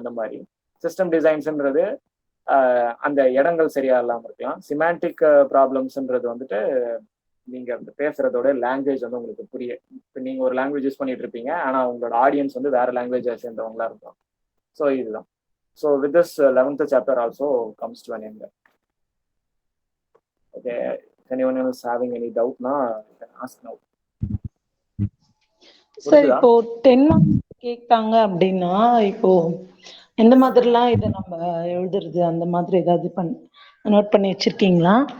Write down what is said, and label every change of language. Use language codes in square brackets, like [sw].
[ta] அந்த மாதிரி சிஸ்டம் டிசைன்ஸ்ன்றது அந்த இடங்கள் சரியா இல்லாம இருக்கலாம். சிமாண்டிக் ப்ராப்ளம்ஸ்ன்றது வந்துட்டு நீங்க அந்த பேசுறதோட லாங்குவேஜ் வந்து உங்களுக்கு புரிய, இப்போ நீங்க ஒரு லாங்குவேஜ் யூஸ் பண்ணிட்டு இருப்பீங்க, ஆனா உங்களோட ஆடியன்ஸ் வந்து வேற லாங்குவேஜை சேர்ந்தவங்களா இருக்கலாம். ஸோ இதுதான். [en] So with this 11th chapter also comes to an end. Okay, if anyone else having any doubt na you can ask now. [ta] Sir இப்போ 10 மார்க்ஸ் கேட்டாங்க அப்படின்னா, இப்போ எந்த மாதிரிலாம் இதை நம்ம எழுதுறது, அந்த மாதிரி ஏதாவது நோட் பண்ணி வச்சிருக்கீங்களா?